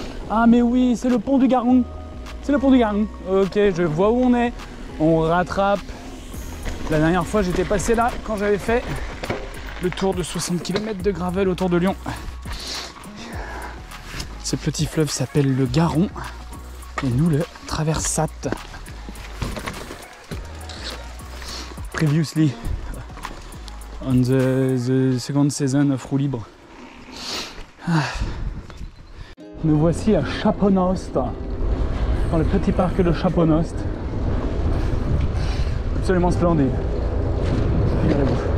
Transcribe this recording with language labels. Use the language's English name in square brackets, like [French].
[French] Ah, mais oui, c'est le pont du Garon. C'est le pont du Garon. Ok, je vois où on est. On rattrape. La dernière fois, j'étais passé là quand j'avais fait le tour de 60 km de gravel autour de Lyon. Ce petit fleuve s'appelle le Garon et nous le traversâtes. [English] Previously on the second season of Roue Libre. Ah. [French] Nous voici à Chaponost, dans le petit parc de Chaponost. Absolument splendide. Regardez-vous.